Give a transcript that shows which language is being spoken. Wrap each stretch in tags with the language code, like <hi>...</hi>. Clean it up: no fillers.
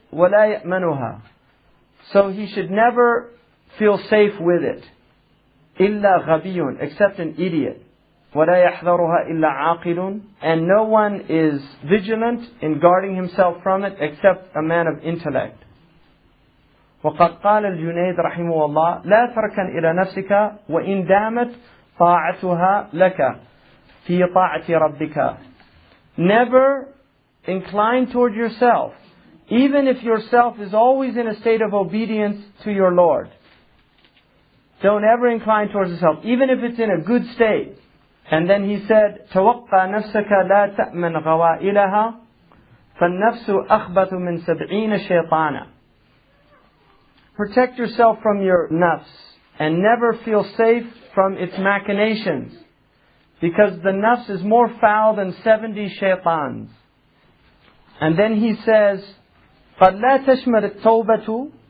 <ar>وَلَا يَأْمَنُهَا.</ar> <en>So he should never feel safe with it.</en> <ar>إِلَّا غَبِيٌّ.</ar> <en>Except an idiot.</en> <ar>وَلَا يَحْذَرُهَا إِلَّا عَاقِلٌ.</ar> <en>And no one is vigilant in guarding himself from it except a man of intellect.</en> <ar>وقد قال الجنيد رحمه الله لا تركن إلى نفسك وإن دامت طاعتها لك في طاعة ربك.</ar> <en>Never incline toward yourself, even if yourself is always in a state of obedience to your Lord. Don't ever incline towards yourself, even if it's in a good state. And then he said,</en> <ar>توقع نفسك لا تأمن غوائلها فالنفس أخبث من 70 شيطانا.</ar> <en>Protect yourself from your nafs and never feel safe from its machinations, because the nafs is more foul than 70 shaitans. And then he says,</en> <ar>قَدْ لَا تَشْمَرِ التَّوْبَةُ.</ar>